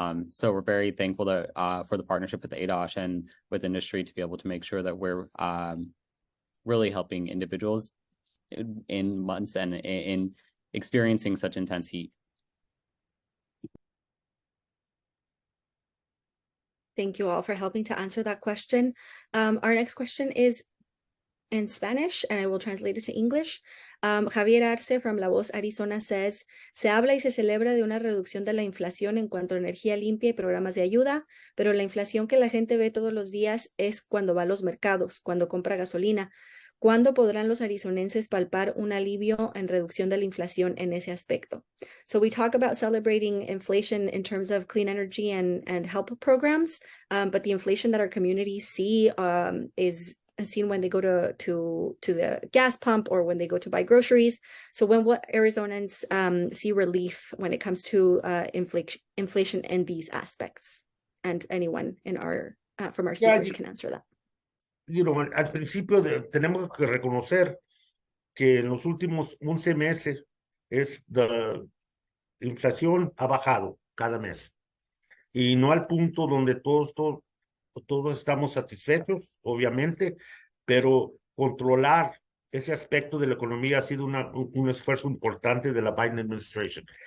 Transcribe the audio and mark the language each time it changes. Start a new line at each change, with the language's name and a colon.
English: So we're very thankful for the partnership with ADOSH and with industry to be able to make sure that we're really helping individuals in months and in experiencing such intense heat. Thank you all for helping to answer that question. Our next question is, in Spanish, and I will translate it to English. Javier Arce from La Voz, Arizona says,
Spanish: se habla y se celebra de una reducción de la inflación en cuanto a energía limpia y programas de ayuda, pero la inflación que la gente ve todos los días es cuando va a los mercados, cuando compra gasolina. ¿Cuándo podrán los arizonenses palpar un alivio en reducción de la inflación en ese aspecto?
English: So we talk about celebrating inflation in terms of clean energy and help programs, but the inflation that our communities see is seen when they go to the gas pump or when they go to buy groceries. So when will Arizonans see relief when it comes to inflation in these aspects? And anyone in our from our speakers can answer that.
Spanish: Al principio tenemos que reconocer que en los últimos 11 meses la inflación ha bajado cada mes. Y no al punto donde todos estamos satisfechos, obviamente, pero controlar ese aspecto de la economía ha sido un esfuerzo importante de la Biden administration.